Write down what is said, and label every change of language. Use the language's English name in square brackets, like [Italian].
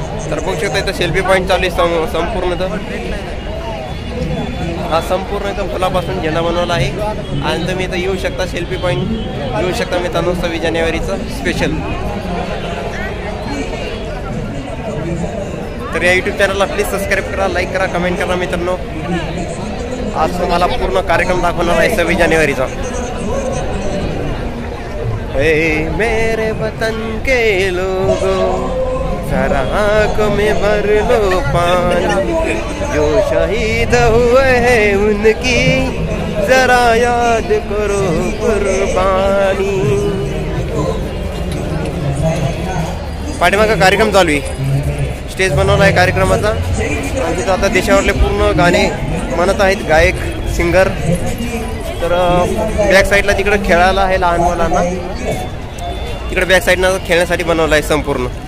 [Marathi] तर बघू शकता इथं सेल्फी पॉईंट चालू आहे संपूर्ण. तर हा संपूर्ण इथं फुलापासून झेंडा बनवला आहे आणि तुम्ही इथं येऊ शकता, सेल्फी पॉईंट येऊ शकता मित्रांनो 26 जानेवारीचं स्पेशल. तर या यूट्यूब चॅनलला प्लीज सबस्क्राईब करा, लाईक करा, कमेंट करा मित्रांनो. आज तुम्हाला पूर्ण कार्यक्रम दाखवणार आहे 26 जानेवारीचा. [Hindi] हे मेरे वतन के लोगों जरा आँखों में भर लो पानी, जो शहीद हुए हैं उनकी जरा याद करो कुर्बानी. [Marathi] पाठीमागं कार्यक्रम चालू आहे, स्टेज बनवला आहे कार्यक्रमाचा आणि तिथं आता देशावरले पूर्ण गाणे म्हणत आहेत गायक सिंगर. तर बॅक साईडला तिकडे खेळायला आहे लहान मुलांना, तिकडे बॅक साईडनं खेळण्यासाठी बनवलं आहे संपूर्ण.